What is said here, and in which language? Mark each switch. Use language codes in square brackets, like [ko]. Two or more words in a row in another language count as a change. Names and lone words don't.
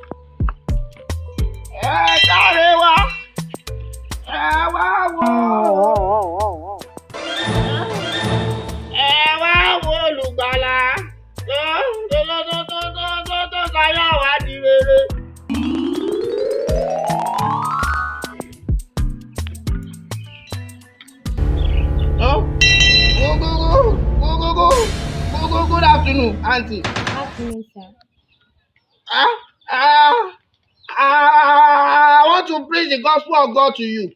[yo] Sáré wá. Wá wo. Wá wo olùgbàlà. Tó sáyé wà ní rere. [en] Good afternoon, auntie. Afternoon, sir. I want to preach the gospel of God to you.